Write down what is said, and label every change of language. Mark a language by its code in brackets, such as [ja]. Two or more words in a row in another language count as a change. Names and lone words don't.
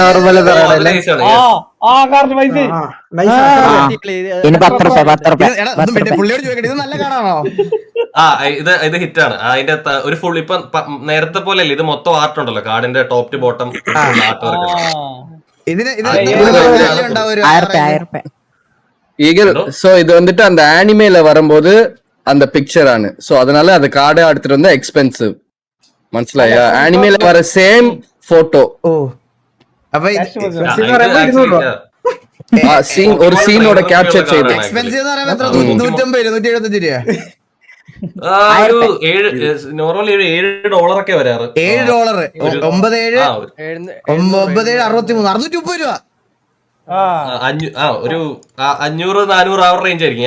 [ml] ഇനി 10 റുപ്യ 10 റുപ്യ പുള്ളിയോട് ചോദിക്കട്ടെ ഇത് നല്ല കാണാണോ? ഇത് ഹിറ്റാണ്. അതിന്റെ ഒരു ഫുൾ ഇപ്പൊ നേരത്തെ പോലെ അല്ലേ, ഇത് മൊത്തം ആർട്ട് ഉണ്ടല്ലോ, കാർഡിന്റെ [en] top to bottom art work. [ml] ഇതിന് [ta] சோ இது வந்துட்டு அந்த ஆனிமேல வரும்போது அந்த பிக்சர் ஆனு சோ அதனால அந்த கார்டை எடுத்துட்டு வந்தா எக்ஸ்பென்சிவ் മനസ്സിലായോ? ആനിമേல வர சேம் போட்டோ. [ml] ഓ അപ്പൊ [ta] சீன் ஒரு சீனோட கேப்சர் ചെയ്തു. [ml] എക്സ്പെൻസീവ് എന്ന് പറയുമ്പോ എത്ര? 150 175 രൂപ? നോർമലി $7 ഒക്കെ വരാറ്. $7 97 630 രൂപ. ഒരു 500-400 ആ റേഞ്ച് ആയിരിക്കും.